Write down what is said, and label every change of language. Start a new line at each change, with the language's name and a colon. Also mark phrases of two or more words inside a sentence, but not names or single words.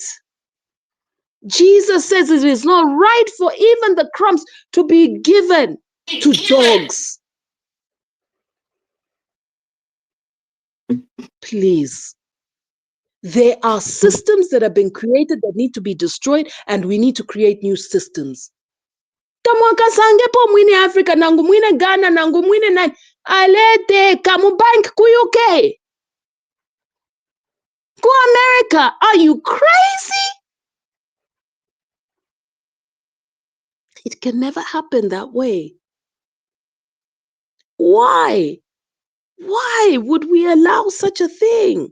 English: Jesus says it is not right for even the crumbs to be given to dogs. Please. There are systems that have been created that need to be destroyed, and we need to create new systems.
Bemba: Kamwaka sangepo mwine Africa, nangu mwine Ghana, nangu mwine nani, alete kamu bank ku UK.
English: Go America, are you crazy? It can never happen that way. Why? Why would we allow such a thing?